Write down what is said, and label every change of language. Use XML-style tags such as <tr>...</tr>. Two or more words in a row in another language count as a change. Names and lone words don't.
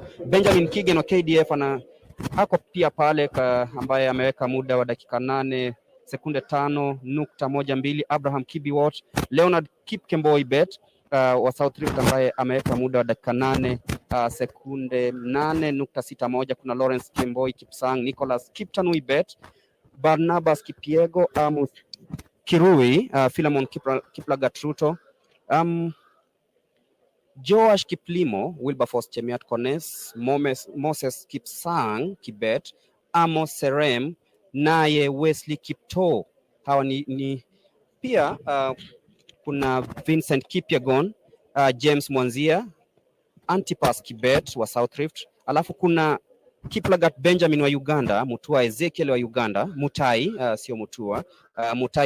<sw>Benjamin Kigen wa KDF ako pia pale ambaye ameweka muda wa dakika 8 sekunde 5.12. Abraham Kibiwalt, Leonard Kipkemboi Bet wa South Rift ambaye ameweka muda wa dakika 8 sekunde 8.61. Kuna Lawrence Kimboi Kipsang, Nicholas Kiptanui Bet, Barnabas Kipiego, Amos Kirui, Philemon Kiplagat Ruto, Joash Kiplimo, Wilberforce Chemiat Kones, Moses Kipsang Kibet, Amos Serem, naye Wesley Kipto. Hawa ni pia kuna Vincent Kipyegon, James Mwanzia, Antipas Kibet wa South Rift. Alafu kuna Kiplagat Benjamin wa Uganda, Mutua Ezekiel wa Uganda, Mutai sio Mutua, Mutai</sw>